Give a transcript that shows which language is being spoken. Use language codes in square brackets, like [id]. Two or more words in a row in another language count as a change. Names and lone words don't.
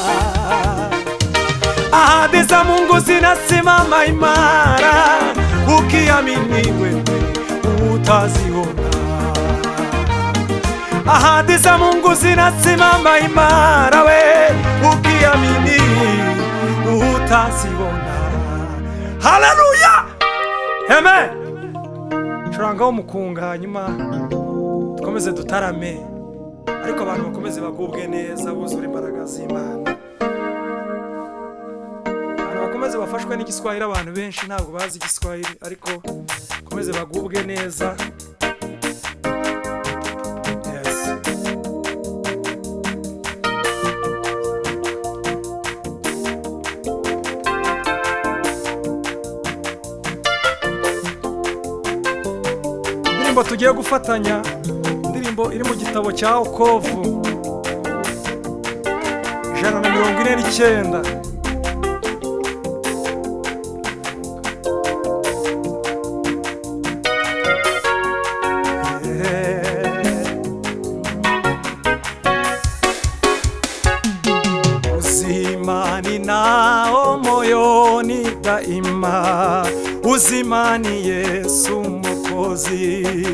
[sw] Ahadi za Mungu zinasimama imara, ukiamini wewe utaziona. Ahadi za Mungu zinasimama imara, we ukiamini utaziona. Haleluya! Amen. [rw] Turanga umukunga nyuma dukomeze dutarame, ariko abantu bakomeze bagubwe neza, buzure imbaraga z'Imana. Bakomeze bafashwe n'igiswahili, abantu benshi ntabwo bazi igiswahili, ariko bakomeze bagubwe neza. Indirimbo tugiye gufatanya, indirimbo iri mu gitabo cya Okovu 149. [sw] Uzimani nao moyoni daima, uzimani Yesu Mwokozi,